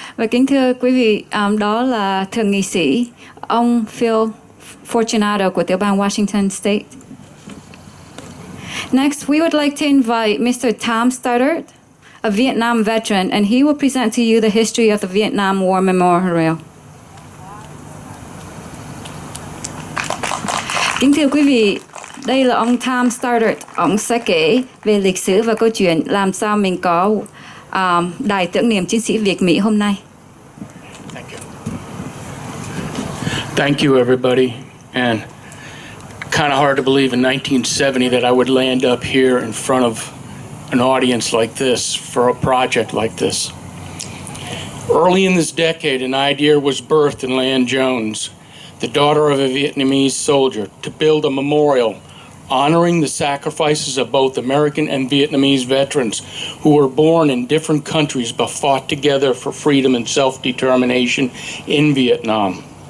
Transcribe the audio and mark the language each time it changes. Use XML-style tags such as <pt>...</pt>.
<vi>Và kính thưa quý vị, đó là thượng nghị sĩ ông Phil Fortunato của tiểu bang Washington State.</vi> <en>Next, we would like to invite Mr. Tom Stoddard, a Vietnam veteran, and he will present to you the history of the Vietnam War Memorial.</en> <vi>Kính thưa quý vị, đây là ông Tom Stoddard. Ông sẽ kể về lịch sử và câu chuyện làm sao mình có đài tưởng niệm chiến sĩ Việt Mỹ hôm nay.</vi> <en>Thank you, everybody. And kind of hard to believe in 1970 that I would land up here in front of an audience like this for a project like this. Early in this decade, an idea was birthed in Lan Jones, the daughter of a Vietnamese soldier, to build a memorial honoring the sacrifices of both American and Vietnamese veterans who were born in different countries but fought together for freedom and self-determination in Vietnam.</en>